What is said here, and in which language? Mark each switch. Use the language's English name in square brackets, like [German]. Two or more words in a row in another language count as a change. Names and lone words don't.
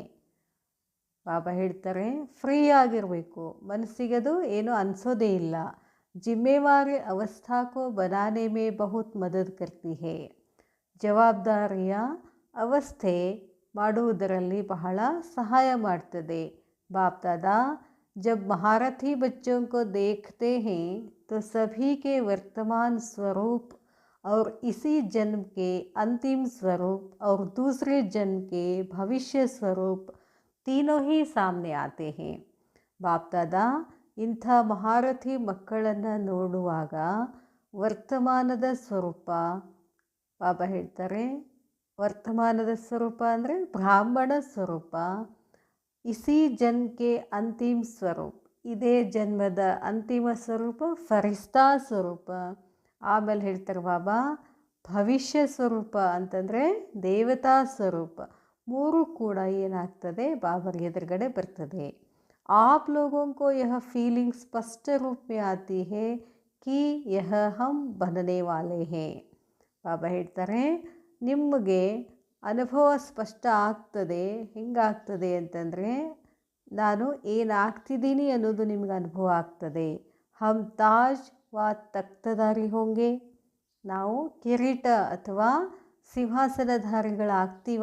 [Kannada] ಬಾಬಾ ಹೇಳ್ತಾರೆ, ಫ್ರೀ ಆಗಿರಬೇಕು, ಮನಸ್ಸಿಗದು ಏನು ಅನಿಸೋದೇ ಇಲ್ಲ. [Hindi] जिम्मेवारी अवस्था को बनाने में बहुत मदद करती है. [Kannada] ಜವಾಬ್ದಾರಿಯ ಅವಸ್ಥೆ ಮಾಡುವುದರಲ್ಲಿ ಬಹಳ ಸಹಾಯ ಮಾಡ್ತದೆ. [Hindi] ಬಾಪ್ ದಾದಾ जब महारथी बच्चों को देखते हैं तो सभी के वर्तमान स्वरूप और इसी जन्म के अंतिम स्वरूप और दूसरे जन्म के भविष्य स्वरूप तीनों ही सामने आते हैं. [Kannada] ಬಾಪ್ ದಾದಾ ಇಂಥ ಮಹಾರಥಿ ಮಕ್ಕಳನ್ನು ನೋಡುವಾಗ ವರ್ತಮಾನದ ಸ್ವರೂಪ, ಬಾಬಾ ಹೇಳ್ತಾರೆ ವರ್ತಮಾನದ ಸ್ವರೂಪ ಅಂದರೆ ಬ್ರಾಹ್ಮಣ ಸ್ವರೂಪ, ಇಸಿ ಜನ್ಮಕ್ಕೆ ಅಂತಿಮ ಸ್ವರೂಪ, ಇದೇ ಜನ್ಮದ ಅಂತಿಮ ಸ್ವರೂಪ ಫರಿಸ್ತಾ ಸ್ವರೂಪ. ಆಮೇಲೆ ಹೇಳ್ತಾರೆ ಬಾಬಾ ಭವಿಷ್ಯ ಸ್ವರೂಪ ಅಂತಂದರೆ ದೇವತಾ ಸ್ವರೂಪ. ಮೂರು ಕೂಡ ಏನಾಗ್ತದೆ ಬಾಬರ ಎದುರುಗಡೆ ಬರ್ತದೆ. [Hindi] आप लोगों को यह फीलिंग स्पष्ट रूप में आती है कि यह हम बनने वाले हैं. [Kannada] ಬಾಬಾ ಹೇಳ್ತಾರೆ ನಿಮಗೆ ಅನುಭವ ಸ್ಪಷ್ಟ ಆಗ್ತದೆ. ಹೆಂಗಾಗ್ತದೆ ಅಂತಂದರೆ ನಾನು ಏನಾಗ್ತಿದ್ದೀನಿ ಅನ್ನೋದು ನಿಮ್ಗೆ ಅನುಭವ ಆಗ್ತದೆ. [Hindi] हम ताज व तख्तदारी होंगे, [Kannada] ನಾವು ಕಿರೀಟ ಅಥವಾ ಸಿಂಹಾಸನಧಾರಿಗಳಾಗ್ತೀವ.